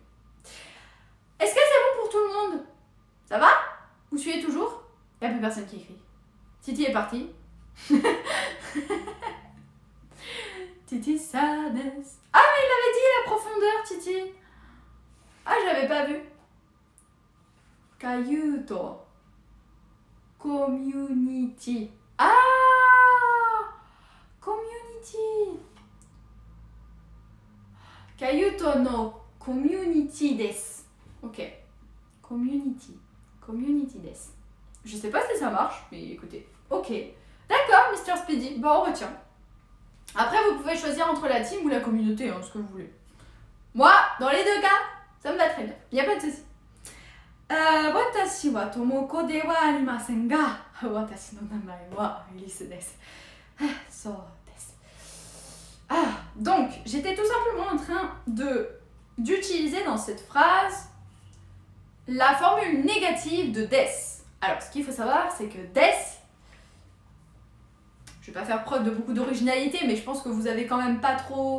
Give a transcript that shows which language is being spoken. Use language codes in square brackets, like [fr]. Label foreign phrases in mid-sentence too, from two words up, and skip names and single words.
[fr] Est-ce que c'est bon pour tout le monde? Ça va? Vous suivez toujours? Il n'y a plus personne qui écrit. Titi est parti. Titi sadness. Ah, mais il avait dit la profondeur, Titi. Ah, je l'avais pas vu. Kayuto. Community. Ah! [ja] Community. Kayuto no community desu. Ok. Community desu. [fr] Je sais pas si ça marche, mais écoutez. Ok. D'accord, Mr. Speedy. Bon, on retient. Après, vous pouvez choisir entre la team ou la communauté, hein, ce que vous voulez. Moi, dans les deux cas, ça me va très bien. Y a pas de souci. [ja] 私は Tomoko ではありませんが、私の名前は Ulysse です. そうです. [fr] Donc, j'étais tout simplement en train d'utiliser dans cette phrase la formule négative de des. Alors, ce qu'il faut savoir, c'est que des, je vais pas faire preuve de beaucoup d'originalité, mais je pense que vous avez quand même pas trop...